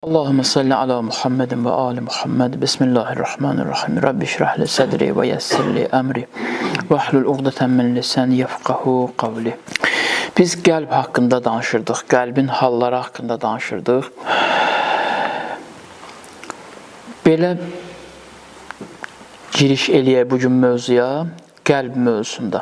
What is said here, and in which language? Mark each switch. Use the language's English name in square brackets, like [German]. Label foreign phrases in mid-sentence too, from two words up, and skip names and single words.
[Arabic] اللهم صل على محمد وآل محمد. بسم الله الرحمن الرحيم. رب اشرح لي صدري ويسر لي أمري. واحلل عقدة من لساني يفقهوا قولي. [Azerbaijani] Biz qəlb haqqında danışırdıq, qəlbin halları haqqında danışırdıq. Belə giriş eləyək bugün mövzuya, qəlb mövzusunda.